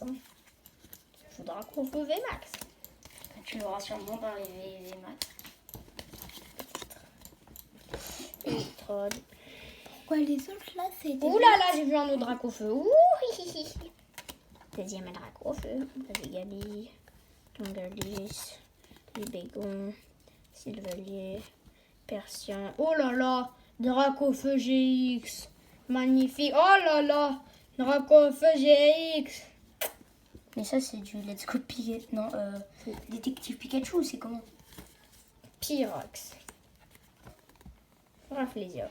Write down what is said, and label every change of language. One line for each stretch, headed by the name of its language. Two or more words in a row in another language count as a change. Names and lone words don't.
French: Hein. Je veux Dracofeu VMAX. Tu l'auras sûrement dans les maths. Electrode. Pourquoi les autres là, c'est... Ouh là là, j'ai vu un autre Dracofeu. Ouh, hi, hi, hi. Deuxième Dracofeu. Vas-y, Gabi. Tongalis. Libégon. Sylvelier. Persien. Oh là là, Dracofeu GX. Magnifique. Oh là là, Dracofeu GX. Mais ça, c'est du Let's Go Pikachu. Non, Détective Pikachu, c'est comment? Pyrox. Rafflesia.